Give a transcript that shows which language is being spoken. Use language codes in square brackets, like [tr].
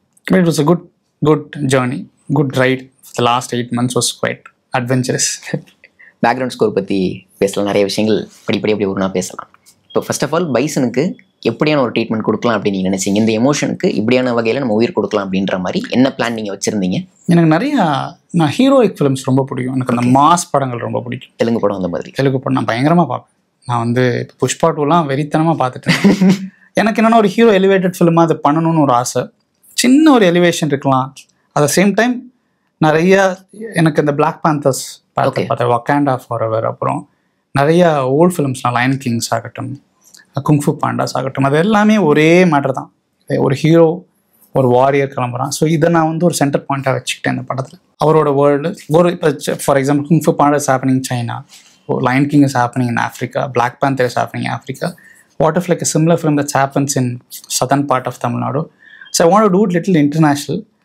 [en] But it was a good journey, good ride. The last 8 months was quite adventurous. [ta] Background score பற்றி பேசலாம், நிறைய விஷயங்கள் படிப்படி அப்படி ஒன்றா பேசலாம். இப்போ ஃபர்ஸ்ட் ஆஃப் ஆல் பைசனுக்கு எப்படியான ஒரு ட்ரீட்மெண்ட் கொடுக்கலாம் அப்படின்னு நீங்கள் நினச்சிங்க? இந்த எமோஷனுக்கு இப்படியான வகையில் நம்ம உயிர் கொடுக்கலாம் அப்படின்ற மாதிரி என்ன பிளான் நீங்கள் வச்சுருந்தீங்க? எனக்கு நான் [en] heroic films [ta] ரொம்ப பிடிக்கும். எனக்கு அந்த மாஸ் படங்கள் ரொம்ப பிடிக்கும். தெலுங்கு படம் அந்த மாதிரி. தெலுங்கு படம் நான் பயங்கரமாக பார்ப்பேன். நான் வந்து புஷ்பா 2 வெறித்தனமாக பார்த்துட்டேன். எனக்கு என்னென்னா ஒரு [en] hero elevated ஃபிலிமாக [ta] அது பண்ணணும்னு ஒரு ஆசை. சின்ன ஒரு எலிவேஷன் இருக்கலாம். [en] at the same time [ta] நிறைய எனக்கு இந்த பிளாக் பேந்தர்ஸ் பார்த்தேன், வக்காண்டா ஃபாரெவர், அப்புறம் நிறைய ஓல்ட் ஃபிலிம்ஸ்லாம் லயன் கிங்ஸ் ஆகட்டும், குங்ஃபு பாண்டாஸ் ஆகட்டும், அது எல்லாமே ஒரே மேட்டர் தான். ஒரு ஹீரோ ஒரு வாரியர் கிளம்புறான். ஸோ இதை நான் வந்து ஒரு சென்டர் பாயிண்ட்டாக வச்சுக்கிட்டேன் இந்த படத்தில். [en] அவரோட வேர்ல்டு [ta] ஒரு இப்போ [en] For example kung fu panda is happening China, lion king is happening in Africa, black panther is happening Africa. What if like a similar film that happens in southern part of Tamil Nadu? So I want to do it little international.